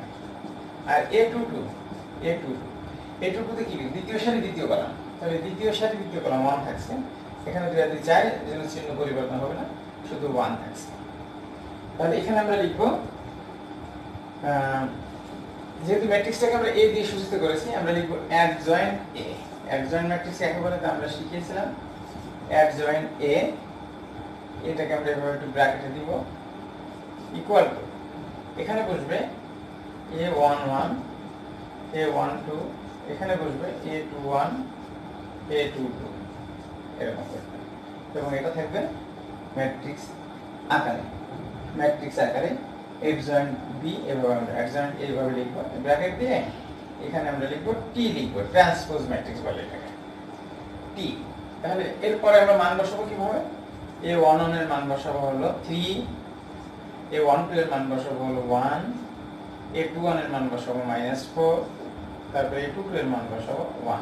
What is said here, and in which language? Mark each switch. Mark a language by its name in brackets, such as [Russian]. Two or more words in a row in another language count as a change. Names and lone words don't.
[Bangla] আর a22 তে কি দ্বিতীয় সারি দ্বিতীয় কলাম, তাহলে দ্বিতীয় সারি দ্বিতীয় কলাম 1 থাকছে। এখানে 2 আর 2 4, এজন্য চিহ্ন পরিবর্তন হবে না, শুধু 1 থাকছে। তাহলে এখানে আমরা লিখবো যেহেতু ম্যাট্রিক্সটাকে আমরা a দিয়ে সূচিত করেছি, আমরা লিখবো [English] adjoint a। [Bangla] adjoint ম্যাট্রিক্স একে বলে আমরা শিখিয়েছিলাম [English] adjoint a। [Bangla] এটাকে আমরা এভাবে একটু ব্র্যাকেটে দিব, ইকুয়াল টু এখানে বসবে a11 a12, এখানে বসবে a21 a22 এরকম করতে, এবং এটা থাকবে ম্যাট্রিক্স আকারে [English] adjoint b। [Bangla] এভাবে আমরা [English] adjoint a [Bangla] ভাবে লিখবো, ব্র্যাকেট দিয়ে এখানে আমরা লিখবো t, লিখবো ট্রান্সপোজ ম্যাট্রিক্স বলে এটাকে t। তাহলে এরপরে আমরা মান বসাবো কিভাবে? a11 এর মান বসাবো হলো 3, a12 এর মান বসাবো হলো 1, a21 এর মান বসাবো -4, তারপরে a22 এর মান বসাবো 1।